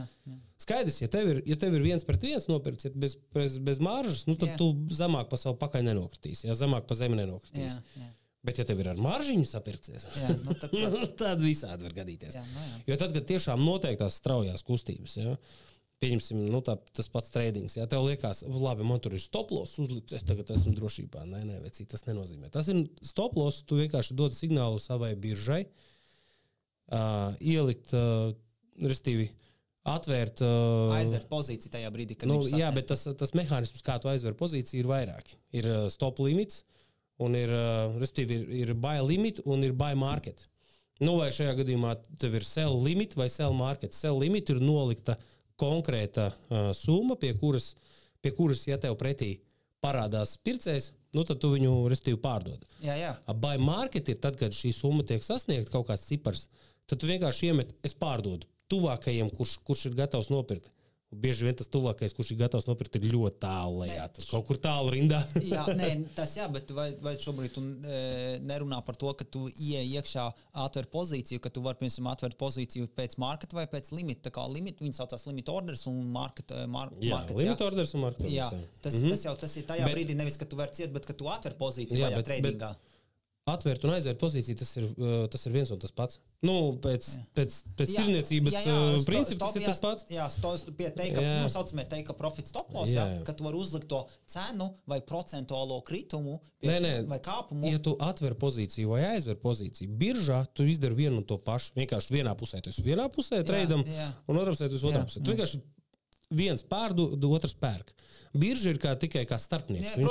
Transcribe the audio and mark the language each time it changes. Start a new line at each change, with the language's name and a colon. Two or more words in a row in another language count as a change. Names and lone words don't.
Latvian: Skaidrs, ja tev ir 1-1 nopirks, bez maržas, tad tu zemāk pa savu pakaļ nenokritīsi, zemāk pa zemi nenokritīsi. Jā. Bet, ja tev ir ar maržiņu sapircies, tad visādi var gadīties. Jā. Jo tad, kad tiešām noteiktās straujās kustības, pieņemsim, tas pats tradings. Ja tev liekas, labi, man tur ir
English: stop loss
Latvian: uzlikts, es tagad esmu drošībā. Nē, vecīt, tas nenozīmē. Tas ir
English: stop loss,
Latvian: tu vienkārši dod signālu savai biržai, ielikt, restīvi, atvērt. Aizvērt pozīciju tajā brīdī, kad viņš sasniedz. Jā, bet tas mehānisms, kā tu aizver pozīciju, ir vairāki. Ir
English: stop limits,
Latvian: un ir
English: buy limit,
Latvian: un ir
English: buy market.
Latvian: Vai šajā gadījumā tev ir
English: sell limit
Latvian: vai
English: sell market. Sell limit
Latvian: ir nolikta konkrēta summa, pie kuras, ja tev pretī parādās pircējs, tad tu viņu restīvi pārdod. Jā.
English: Buy market
Latvian: ir tad, kad šī summa tiek sasniegta kaut kāds cipars, tad tu vienkārši iemet, es pārdodu tuvākajiem, kurš ir gatavs nopirkt. Bieži vien tas tuvākais, kurš ir gatavs nopirkt, ir ļoti tālu lejā. Kaut kur tālu rindā. Bet vai šobrīd tu nerunā par to, ka tu ieej iekšā atver pozīciju, ka tu vari, piemēram, atvērt pozīciju pēc market vai pēc limita. Tā kā limit, viņi saucās
English: limit orders
Latvian: un market.
English: Limit orders
Latvian: un
English: market orders.
Latvian: Tas ir tajā brīdī nevis, ka tu vari ciet, bet ka tu atver pozīciju vajā tradingā. Atvērt un aizvērt pozīciju, tas ir viens un tas pats. Pēc tirdzniecības princips ir tas pats. Jā, pie saucamie
English: take profit stop loss,
Latvian: ka tu vari uzlikt to cenu vai procentuālo kritumu vai kāpumu. Ja tu atver pozīciju vai aizver pozīciju, biržā tu izdari vienu un to pašu. Vienkārši vienā pusē tu esi vienā pusē treidam un otrā pusē tu esi otrā pusē. Tu vienkārši viens pārdod, otrs pērk. Birža ir tikai kā starpnieks.